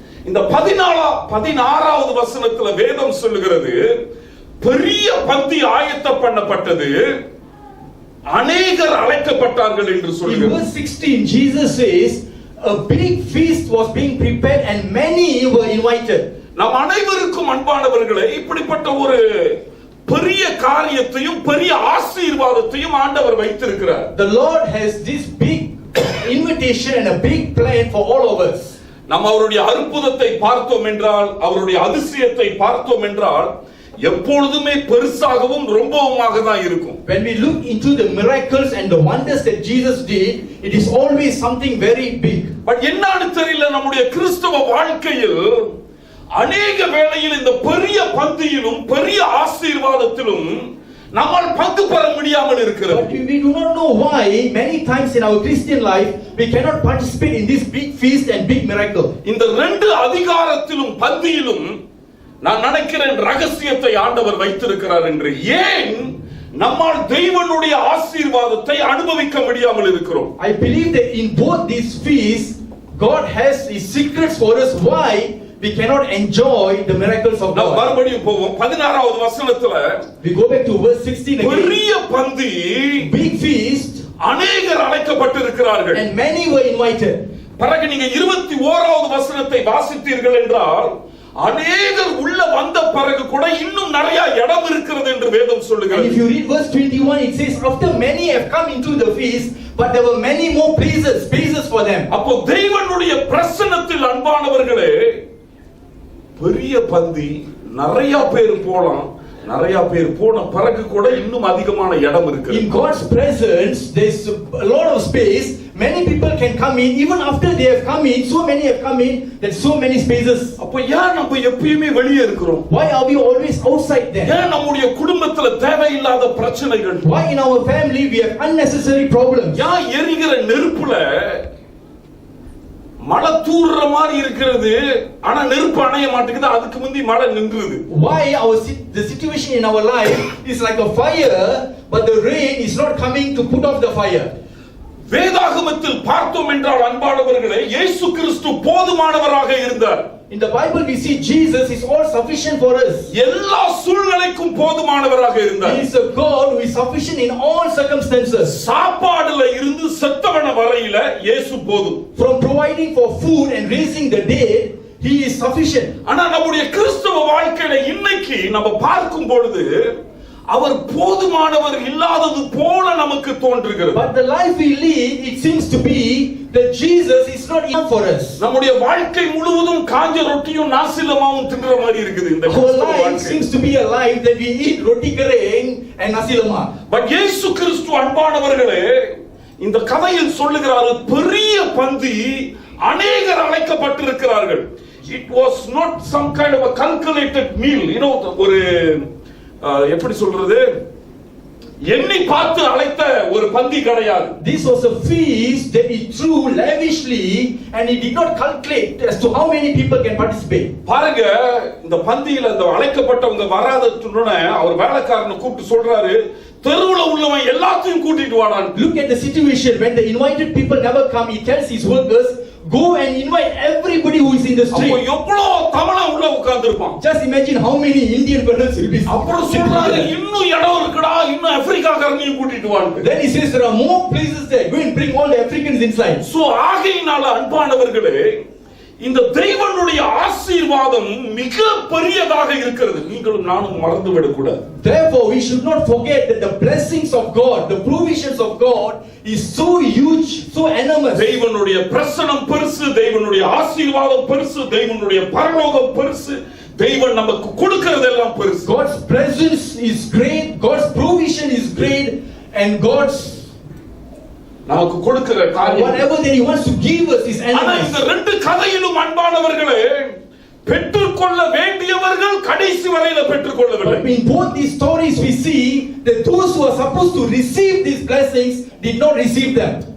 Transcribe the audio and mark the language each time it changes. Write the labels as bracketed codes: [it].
[ta] இந்த 16வது வசனத்துல வேதம் சொல்லுகிறது, பெரிய பந்தி ஆயத்தம் பண்ணப்பட்டது, அநேகர் அழைக்கப்பட்டார்கள் என்று [en] In [ta] சொல்லுகிறது. [en] verse 16, Jesus says, a big feast was being prepared and many were invited. [ta] நம் அனைவருக்கும் அன்பானவர்களே, இப்படிப்பட்ட ஒரு பெரிய காரியத்தையும் பெரிய ஆசீர்வாதத்தையும் ஆண்டவர் வைத்திருக்கிறார். [en] The Lord has this big invitation and a big plan for all of us. [ta] நாம் அவருடைய அற்புதத்தை பார்த்தோம் என்றால், அவருடைய அதிசயத்தை பார்த்தோம் என்றால், எப்பொழுதுமே பெருசாகவும் ரொம்பவுமாக தான் இருக்கும். [en] When we look into the miracles and the wonders that Jesus did, it is always something very big. [ta] But என்னன்னு தெரியல, நம்முடைய கிறிஸ்தவ வாழ்க்கையில் அநேக வேளையில் இந்த பெரிய பந்தியிலும் பெரிய ஆசீர்வாதத்திலும் நம்மால் பங்கு பெற முடியாமல் இருக்கிறது. [en] But we do not know why many times in our Christian life we cannot participate in this big feast and big miracle. [ta] இந்த ரெண்டு அதிகாரத்திலும் பந்தியிலும் நான் நினைக்கிறேன் ரகசியத்தை ஆண்டவர் வைத்திருக்கிறார் என்று. ஏன் நம்மால் தெய்வனுடைய ஆசீர்வாதத்தை அனுபவிக்க முடியாமல் இருக்கிறோம்? [en] I believe that in both these feasts God has his secrets for us why we cannot enjoy the miracles of [ta] நாம் [en] God. [ta] மறுபடியும் போவோம். 16வது வசனத்துல [en] We go back to verse 16 again. [ta] பெரிய பந்தி, [en] Big feast [ta] அநேகர் அழைக்கப்பட்டிருக்கிறார்கள். [en] and many were invited. [ta] பிறகு நீங்க 21வது வசனத்தை வாசித்தீர்கள் என்றால், அநேகர் உள்ள வந்த பிறகு கூட இன்னும் நிறைய இடம் இருக்கிறது என்று வேதம் [en] And [ta] சொல்லுகிறது. [en] if you read verse 21, it says, after many have come into the feast, but there were many more spaces for them. [ta] அப்போ தெய்வனுடைய பிரசன்னத்தில் அன்பானவர்களே, பெரிய பந்தி, நிறைய பேர் போலாம், நிறைய பேர் போன பிறகு கூட இன்னும் அதிகமான இடம் இருக்கு. [en] In God's presence, there's a lot of space. Many people can come in. Even after they have come in, so many have come in, there's so many spaces. [ta] அப்ப ஏன் நம்ம எப்பயுமே வெளியே இருக்கிறோம்? [en] Why are we always outside there? [ta] ஏன் நம்முடைய குடும்பத்துல தேவையில்லாத பிரச்சனைகள்? [en] Why in our family we have unnecessary problems? [ta] ஏன் எரிகிற நெருப்புல மழை தூர்ற மாதிரி இருக்கிறது, ஆனா நெருப்பு அணைய மாட்டேங்குது, அதுக்கு முந்தி மழை நின்றுது? [en] Why the situation in our life is like a fire, but the rain is not coming to put off the fire? [ta] வேதாகமத்தில் பார்த்தோம் என்றால் அன்பானவர்களே, இயேசு கிறிஸ்து போதுமானவராக இருந்தார். [en] In the Bible we see Jesus is all sufficient for us. [ta] எல்லா சூழ்நிலைக்கும் போதுமானவராக இருந்தார். [en] He is a God who is sufficient in all circumstances. [ta] சாப்பாடுல இருந்து செத்தவன வரையில இயேசு போதும். [en] From providing for food and raising the dead, he is sufficient. [ta] ஆனா நம்முடைய கிறிஸ்தவ வாழ்க்கையில இன்னைக்கு நம்ம பார்க்கும் பொழுது அவர் போதுமானவர் இல்லாதது போல நமக்கு தோன்றுகிறது. [en] But the life we lead, it seems to be that Jesus is not enough for us. [ta] நம்முடைய வாழ்க்கை முழுவதும் காஞ்ச ரொட்டியும் நாசிலமாவும் தின்ற மாதிரி இருக்குது இந்த [en] Our [ta] கிறிஸ்தவ [en] life [ta] வாழ்க்கை. [en] seems to be a life that we eat roti kering and nasi lemak. [ta] But இயேசு கிறிஸ்து அன்பானவர்களே, இந்த கதையில் சொல்லுகிறார், பெரிய பந்தி, அநேகர் அழைக்கப்பட்டிருக்கிறார்கள். [en] It was not some kind of a calculated meal, [ta] ஒரு எப்படி சொல்றது, எண்ணி பார்த்து அழைத்த ஒரு பந்தி கிடையாது. [en] This was a feast that he threw lavishly and he did not calculate as to how many people can participate. [ta] பாருங்க, இந்த பந்தியில இந்த அழைக்கப்பட்டவங்க வராததுன்னு அவர் வேலைக்காரனை கூப்பிட்டு சொல்றாரு, தெருவுல உள்ளவன் எல்லாத்தையும் கூட்டிட்டு வாடான்னு. [en] Look at the situation when the invited people never come. He tells his workers, go and invite everybody who is in the street. [ta] அப்ப எவ்வளவு தமிழா உள்ள உட்கார்ந்திருப்பான். [en] Just imagine how many Indian brothers will be. [ta] அப்புறம் சொல்றாரு, இன்னும் இடம் இருக்குடா, இன்னும் ஆப்பிரிக்காக்காரனையும் கூட்டிட்டு வான்னு. [en] Then he says there are more places there. Go and bring all the Africans inside. [ta] So ஆகையினால அன்பானவர்களே, இந்த தெய்வனுடைய ஆசீர்வாதம் மிக பெரியதாக இருக்கிறது. நீங்களும் நானும் மறந்து விடக்கூடாது. [en] Therefore we should not forget that the blessings of God, the provisions of God is so huge, so enormous. [ta] தெய்வனுடைய பிரசன்னம் பெருசு, தெய்வனுடைய ஆசீர்வாதம் பெருசு, தெய்வனுடைய பரலோகம் பெருசு, தெய்வன் நமக்கு கொடுக்கிறதெல்லாம் பெருசு. [en] God's presence is great, God's provision is great, and God's [ta] நமக்கு கொடுக்கிற காரியம் [en] whatever that he wants to give us is [ta] ஆனா [en] enormous. [ta] இந்த ரெண்டு கதையிலும் அன்பானவர்களே, பெற்றுக்கொள்ள வேண்டியவர்கள் கடைசி வரையில பெற்றுக்கொள்ளவில்லை. [en] In both these stories we see that those who are supposed to receive these blessings did not receive them.